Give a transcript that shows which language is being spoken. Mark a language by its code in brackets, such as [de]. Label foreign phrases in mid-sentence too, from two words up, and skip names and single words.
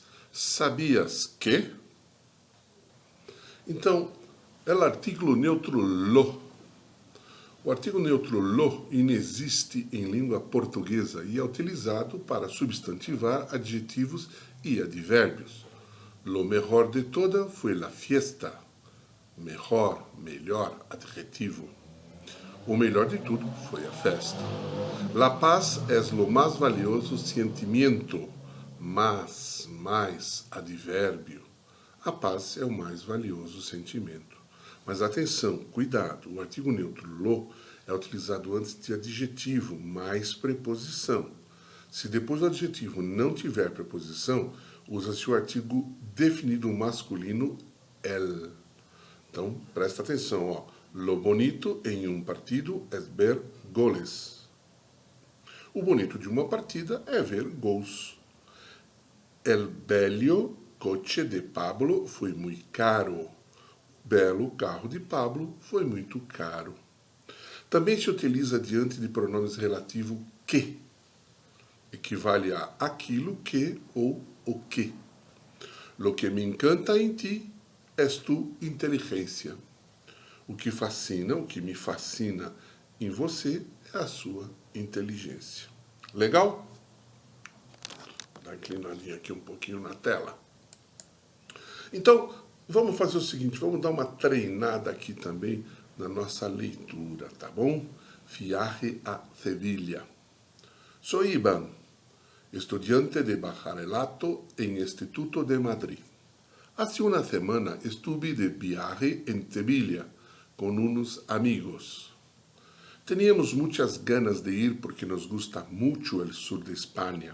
[pt] Sabias que? Então, é o artigo neutro lo. O artigo neutro lo inexiste em língua portuguesa e é utilizado para substantivar adjetivos e advérbios. [es] Lo mejor de toda foi la fiesta. Mejor, [pt] melhor, adjetivo. O melhor de tudo foi a festa. [es] La paz es lo más valioso sentimiento, [pt] mais, advérbio. A paz é o mais valioso sentimento. Mas atenção, cuidado, o artigo neutro lo é utilizado antes de adjetivo, mais preposição. Se depois do adjetivo não tiver preposição, usa-se o artigo definido masculino el. Então, presta atenção, ó. [es] Lo bonito [pt] em um [es] partido é ver goles. [pt] O bonito de uma partida é ver gols. [es] El bello coche de Pablo [pt] foi muito caro. Belo carro de Pablo foi muito caro. Também se utiliza diante de pronomes relativo que. Equivale a aquilo que ou o que. [es] Lo que me encanta em ti és tu inteligência. [pt] O que me fascina em você é a sua inteligência. Legal? Vou dar uma inclinadinha aqui um pouquinho na tela. Então, vamos fazer o seguinte, vamos dar uma treinada aqui também na nossa leitura, tá bom? [es] Viaje a Sevilla. Sou Iván, estudiante de bacharelato en Instituto de Madrid. Hace una semana estuve de viaje en Sevilla con unos amigos. Teníamos muchas ganas de ir porque nos gusta mucho el sur de España.